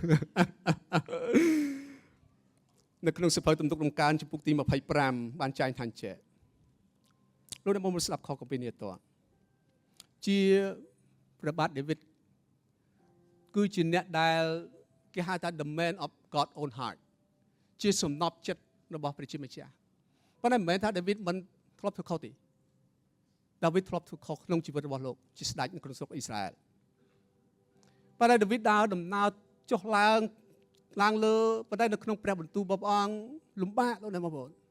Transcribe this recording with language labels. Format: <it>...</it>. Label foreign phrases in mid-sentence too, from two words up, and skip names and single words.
<km>នៅក្នុងសៀវភៅទំនុកដំកើងចំពុកទី25បានចែងថាចេះលោកអ្នកបងប្អូនស្ដាប់ខគម្ពីរនេះតើជា ព្រះបាទដាវីតគឺជាអ្នកដែលគេហៅថា</km> <en>the man of God own heart</en> <km>ជាសំណពចិត្តរបស់ព្រះជាម្ចាស់ប៉ុន្តែមិនមែនថាដាវីតមិនធ្លាប់ធ្វើខុសទេដាវីតធ្លាប់ធ្វើខុសក្នុងជីវិតរបស់លោកជាស្ដេចនៅក្នុងស្រុកអ៊ីស្រាអែលប៉ុន្តែដាវីតដើរដំណើរចុះឡើងលើប៉ុន្តែនៅក្នុងព្រះបន្ទូលរបស់ព្រះអង្គលំបាកលោកអ្នកបងប្អូន</km>